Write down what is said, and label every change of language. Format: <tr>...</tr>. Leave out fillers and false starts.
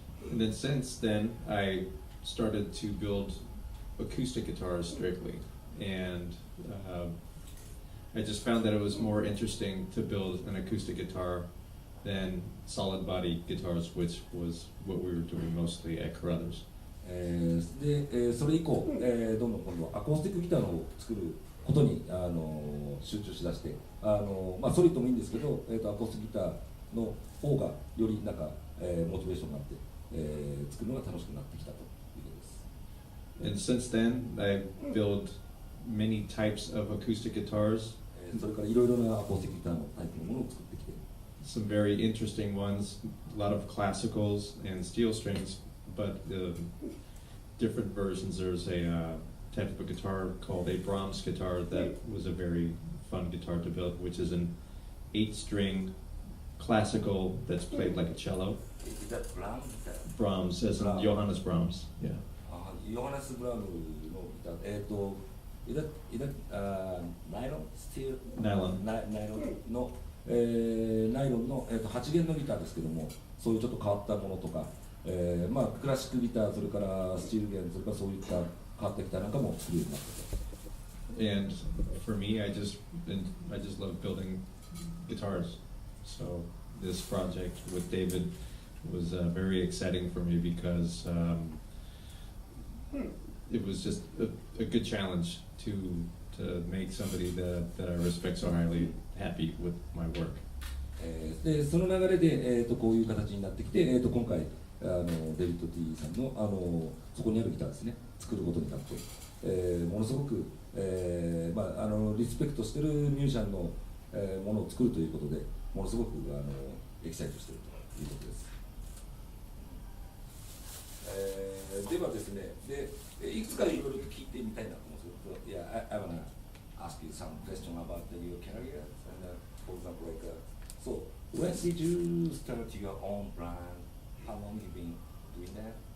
<en>And then since then, I started to build acoustic guitars strictly, and I just found that it was more interesting to build an acoustic guitar than solid body guitars, which was what we were doing mostly at Carruthers.</en> <ja>で、それ以降、どんどん今度はアコースティックギターの方を作ることに集中しだして、ソリッドもいいんですけど、アコースティックギターの方がよりなんか、モチベーションがあって、作るのが楽しくなってきたということです。</ja> <en>And since then, I built many types of acoustic guitars.</en> <ja>それからいろいろなアコースティックギターのタイプのものを作ってきて、</ja> <en>some very interesting ones, a lot of classicals and steel strings, but different versions. There's a type of a guitar called a Brahms guitar that was a very fun guitar to build, which is an 8-string classical that's played like a cello. Is that Brahms? Brahms, as in Johannes Brahms. Yeah. Johannes Brahms</en> <ja>のギター、</ja> <en>is that nylon steel? Nylon.</en> <ja>ナイロンの、ナイロンの、8弦のギターですけども、そういうちょっと変わったものとか、クラシックギター、それからスチール弦、それからそういった変わったギターなんかも作るようになったと。</ja> <en>And for me, I just love building guitars. So this project with David was very exciting for me because it was just a good challenge to make somebody that I respect so highly happy with my work.</en> <ja>でその流れで、こういう形になってきて、今回デビッド・Tさんの、そこにあるギターですね作ることになって、ものすごく、リスペクトしてるミュージシャンの、ものを作るということでものすごくエキサイトしているということです。ではですね、いくつかいろいろと聞いてみたいなと思うんですけど、</ja> <en>I wanna ask you some question about your career, and for example, so when did you start your own brand? How long you been doing that?</en>